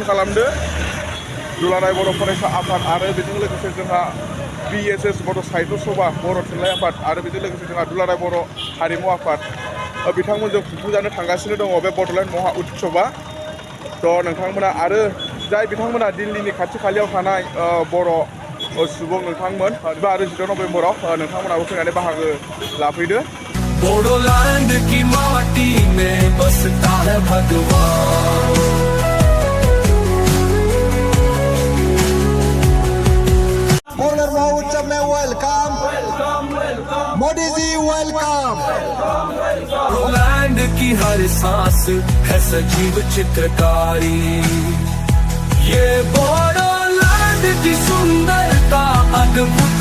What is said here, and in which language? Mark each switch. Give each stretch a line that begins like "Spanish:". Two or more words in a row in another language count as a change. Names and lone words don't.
Bodo: खालामदो दुलाराय बर' फरायसा आफाद आरो बेजों लोगोसे जोंहा BSS बर' साहित्य सभा बर' थुनलाइ आफाद आरो बेजों लोगोसे जोंहा दुलाराय बर' हारिमु आफाद बिथांमोनजों खुंफुंजानो थांगासिनो दङ बे बड'लेण्ड महा उत्सवआ थ' नोंथांमोना आरो जाय बिथांमोना दिल्लीनि खाथि खालायाव थानाय बर' सुबुं नोंथांमोन 15 आरो 16 नभेम्बराव नोंथांमोनाबो फैनानै बाहागो लाफैदो
Hindi: बोडोलैंड की माटी में बसता है भगवान बॉर्डर महोत्सव में वेलकम मोदी जी वेलकम बोडोलैंड की हर सांस है सजीव चित्रकारी ये बोडोलैंड की सुंदरता अद्भुत